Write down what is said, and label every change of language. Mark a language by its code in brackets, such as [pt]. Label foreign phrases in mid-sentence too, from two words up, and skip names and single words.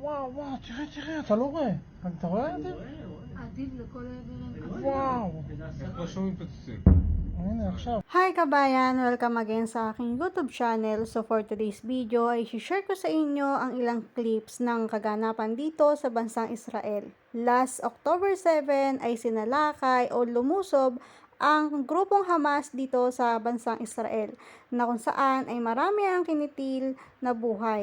[he] וואו, וואו, תראה, אתה לא רואה. אתה רואה את זה? עדיף לכל העברים. וואו. איך לא שומעים פיצוצים? הנה, עכשיו. [tl] Hi kabayan! [en] Welcome again [tl] sa aking YouTube channel. [en] So for today's video [tl] ay share ko sa inyo ang ilang clips ng kaganapan dito sa bansang Israel. [en] Last October 7 [tl] ay sinalakay o lumusob ang grupong Hamas dito sa bansang Israel na kung saan ay marami ang kinitil na buhay.